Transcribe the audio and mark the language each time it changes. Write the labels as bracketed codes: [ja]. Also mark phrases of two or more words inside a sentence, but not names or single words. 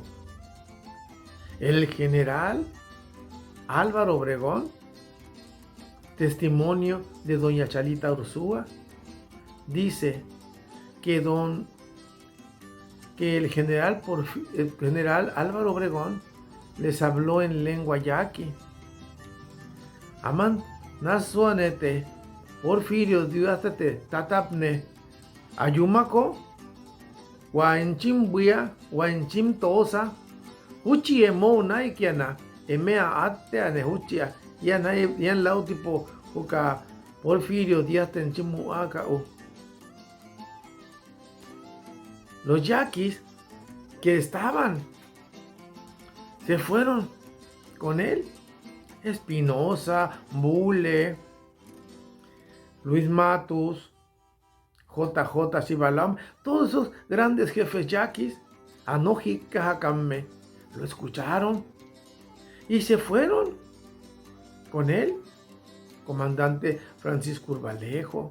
[es] El general Álvaro Obregón, testimonio de doña Chalita Ursúa, dice que el general Álvaro Obregón les habló en lengua yaqui. [yaq] Aman nasuanete Porfirio diuastate tatapne ayumako Huanchimbuya, Huanchimtosa, Huchi emo naikiana, emea ate ane huchia, yan lau tipo uka Porfirio Díaz tenchimuaka u. [es] Los yaquis que estaban se fueron con él Espinosa, Bule, Luis Matus, JJ Sibalam, todos esos grandes jefes yaquis, Anoji Cajacame, lo escucharon y se fueron con él, comandante Francisco Urbalejo.